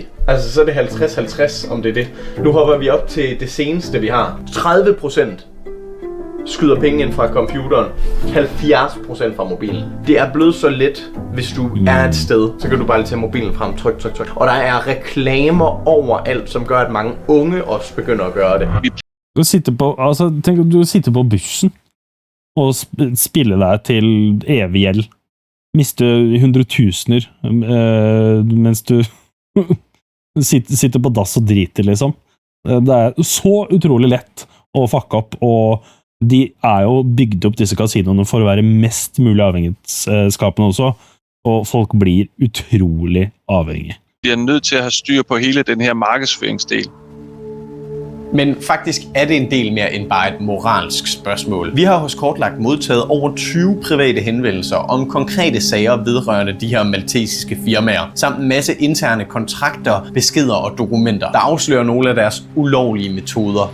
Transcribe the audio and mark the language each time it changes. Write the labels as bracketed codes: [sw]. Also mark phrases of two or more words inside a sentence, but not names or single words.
[da] Altså så er det 50-50, om det er det. Nu hopper vi op til det seneste, vi har. 30% skyder penge ind fra computeren, 70% fra mobilen. Det er blevet så let, hvis du er et sted, så kan du bare lige tage mobilen frem, tryk. Og der er reklamer overalt, som gør, at mange unge også begynder at gøre det. [no] Du sitter på bussen og spiller deg til evig gjeld. Miste hundretusener mens du sitter på dass og driter, liksom. Det er så utrolig lett å fucke opp, og de er jo bygd opp disse kasinoene for å være mest mulig avhengighetsskapende også, og folk blir utrolig avhengige. [da] Vi er nødt til at have styr på hele den her markedsføringsdel. Men faktisk er det en del mere end bare et moralsk spørgsmål. Vi har hos Kortlagt modtaget over 20 private henvendelser om konkrete sager vedrørende de her maltesiske firmaer, samt en masse interne kontrakter, beskeder og dokumenter, der afslører nogle af deres ulovlige metoder.